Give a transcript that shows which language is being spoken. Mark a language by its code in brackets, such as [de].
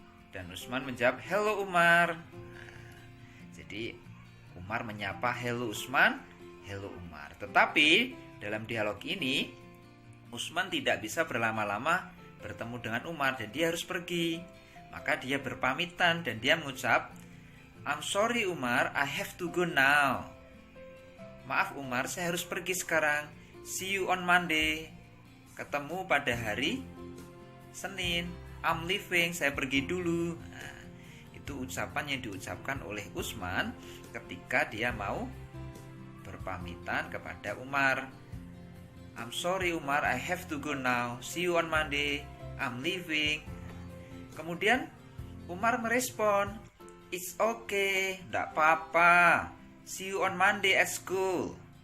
[id] Dan Utsman menjawab, [en] "Hello Umar." [id] Jadi Umar menyapa [en] hello Utsman, hello Umar. [id] Tetapi dalam dialog ini Utsman tidak bisa berlama-lama bertemu dengan Umar dan dia harus pergi. Maka dia berpamitan dan dia mengucap, [en] "I'm sorry Umar, I have to go now." [id] Maaf Umar, saya harus pergi sekarang. [en] See you on Monday. [id] Ketemu pada hari Senin. [en] I'm leaving, [id] saya pergi dulu. Nah, itu ucapan yang diucapkan oleh Utsman ketika dia mau berpamitan kepada Umar. [en] I'm sorry Umar, I have to go now. See you on Monday. I'm leaving. [id] Kemudian Umar merespon, [en] "It's okay, [id] tidak apa-apa. [en] See you on Monday at school."